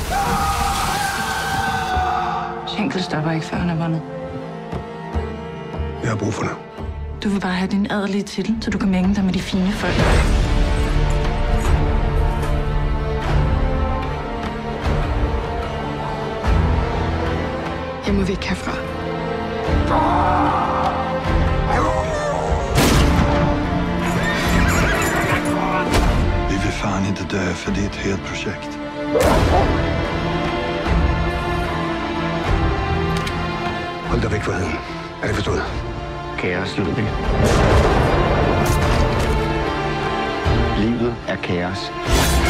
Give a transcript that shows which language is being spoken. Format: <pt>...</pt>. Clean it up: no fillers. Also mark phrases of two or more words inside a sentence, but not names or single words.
<da>Schenkel stopper ikke, før han er vundet. Jeg har brug for det. Du vil bare have din adelige titel, så du kan mænge dig med de fine folk. Jeg må væk herfra.</da> <sv>Vi vill fan inte dö, för det är ett helt projekt.</sv> <da>Hold dig væk fra heden. Er det forstået? Kaos, Ludvig. Livet er kaos.</da>